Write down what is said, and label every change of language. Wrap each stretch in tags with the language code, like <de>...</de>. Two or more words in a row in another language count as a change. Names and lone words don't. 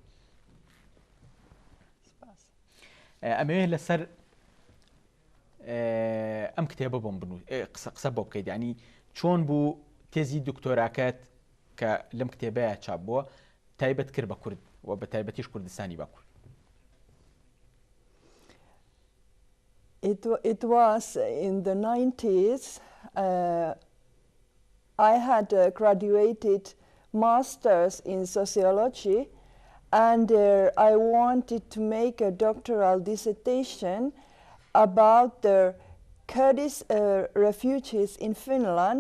<ckb>ئەمەوێت لەسەر ئەم کتێبە بۆم قسە بۆ بکەیت ینی چۆن بوو تێزی دکتۆراکەت کە لەم کتێبەیە چاپ بووە تایبەت کرد بە کورد و بە تایبەتیش کوردستانی باکوور</ckb> <en>It was in the 90s. I had graduated masters in sociology, and I wanted to make a doctoral dissertation about the Kurdish refugees in Finland.</en>